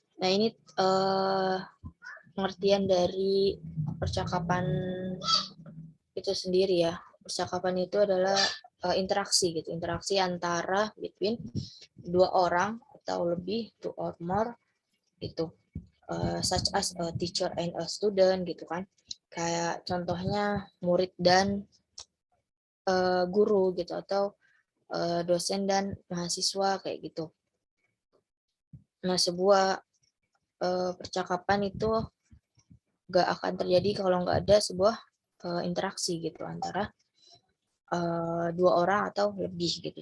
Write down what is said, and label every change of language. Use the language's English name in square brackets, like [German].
[Indonesian] Nah, ini pengertian dari percakapan itu sendiri ya. Percakapan itu adalah interaksi gitu, interaksi antara [English] between [Indonesian] dua orang atau lebih, [English] two or more [Indonesian] gitu. [English] Such as a teacher and a student [Indonesian] gitu kan. Kayak contohnya murid dan guru gitu, atau dosen dan mahasiswa kayak gitu. Nah, sebuah percakapan itu gak akan terjadi kalau nggak ada sebuah interaksi gitu antara dua orang atau lebih gitu.